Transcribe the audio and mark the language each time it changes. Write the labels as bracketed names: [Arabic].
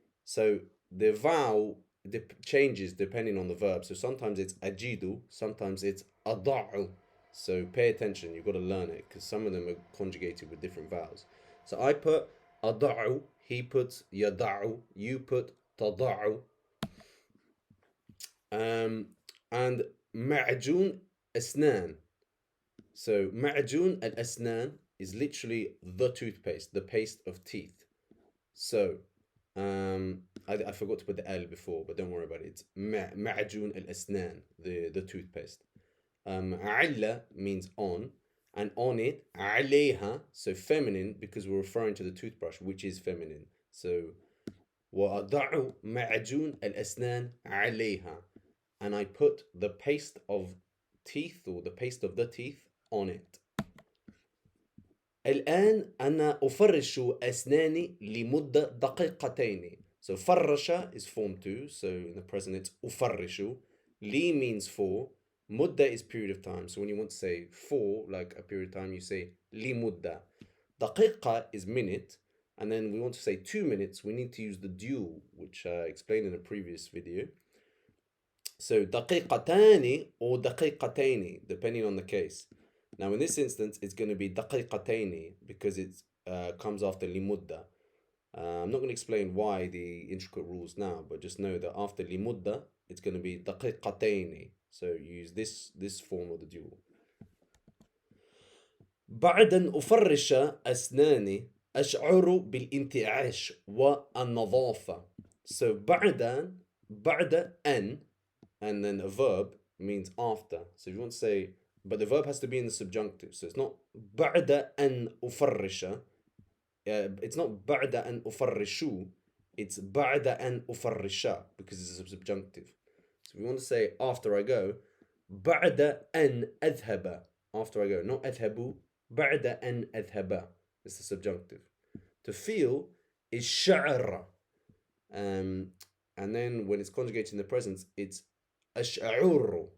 [English] So the vowel changes depending on the verb. So sometimes it's ajidu, sometimes it's ada'u. So pay attention, you've got to learn it because some of them are conjugated with different vowels. So I put ada'u he puts يضع, you put تضع. [Arabic] And معجون أسنان. [English] So معجون الأسنان is literally the toothpaste, the paste of teeth. So I forgot to put the L before, but don't worry about it. It's معجون الأسنان, the toothpaste. علة means on, and on it عليها, so feminine because we're referring to the toothbrush, which is feminine. So [Arabic] وأضع معجون الأسنان عليها, [English] and I put the paste of teeth, or the paste of the teeth, on it. [Arabic] الآن أنا أفرش أسناني لمدة دقيقتين. [English] So فرش is form 2, so in the present it's أفرش. لي means for. مدة is period of time. So when you want to say for, like a period of time, you say لمدة. دقيقة is minute. And then we want to say 2 minutes, we need to use the dual, which I explained in a previous video. So دقيقتان or دقيقتين, depending on the case. Now in this instance, it's going to be دقيقتين because it comes after لمدة. I'm not going to explain why the intricate rules now, but just know that after لمدة, it's going to be دقيقتين. So use this form of the dual. [Arabic] بعد أن أفرش أسناني أشعر بالانتعاش والنظافة. [English] So بعد أن, and then a verb means after. So if you want to say, but the verb has to be in the subjunctive. So it's not [Arabic] بعد أن أفرش. [English] It's not [Arabic] بعد أن أفرشوا. [English] It's [Arabic] بعد أن أفرش [English] because it's a subjunctive. So if you want to say after I go, [Arabic] بعد أن أذهب. [English] After I go, not أذهب. [Arabic] بعد أن أذهب. [English] It's the subjunctive. To feel is شعر. And then when it's conjugated in the present, it's أشعر.